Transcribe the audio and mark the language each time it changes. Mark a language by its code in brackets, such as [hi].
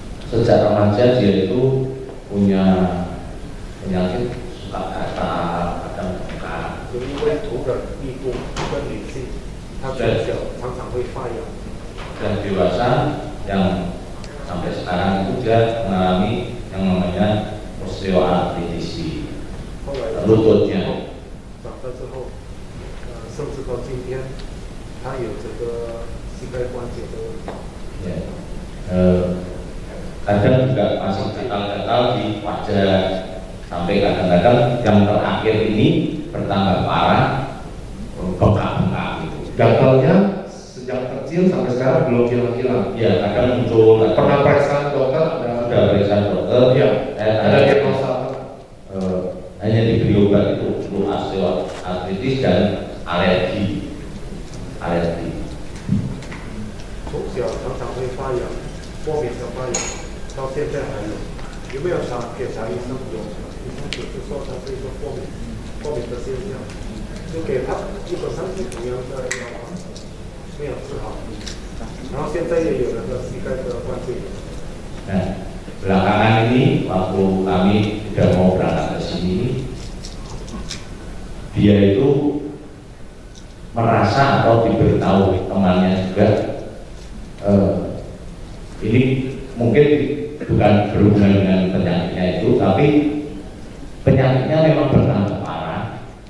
[id] Sejak remaja dia itu punya penyakit suka gatal, kadang bengkak. [zh] 因为土的密度跟女性，她从小常常会发痒。 [id] Dan dewasa yang sampai sekarang itu dia mengalami yang namanya osteoartritis [zh] 后来 [id] lututnya. [zh] 长大之后，甚至到今天，她有这个膝盖关节的问题。 [id] Ya. Kadang juga masih gatal-gatal di wajah, sampai kadang-kadang yang terakhir ini bertambah parah, bengkak-bengkak gitu. Gatalnya sejak kecil sampai sekarang belum hilang-hilang. Ya, kadang muncul. Pernah periksa dokter? Sudah periksa dokter. Ya. Ada diagnosa apa? Hanya diberi obat itu untuk osteoartritis dan alergi. [zh] 从小常常会发痒，过敏的发痒，到现在还有。有没有给查医生？有，医生只是说他是一个过敏的现象，就给他基本上是同样的药方，没有治好。然后现在也有那个膝盖的关节炎。 [id] Nah, belakangan ini waktu kami sudah mau berangkat ke sini, dia itu merasa atau diberitahu temannya juga, ini mungkin bukan berhubungan dengan penyakitnya itu, tapi penyakitnya memang bertambah parah.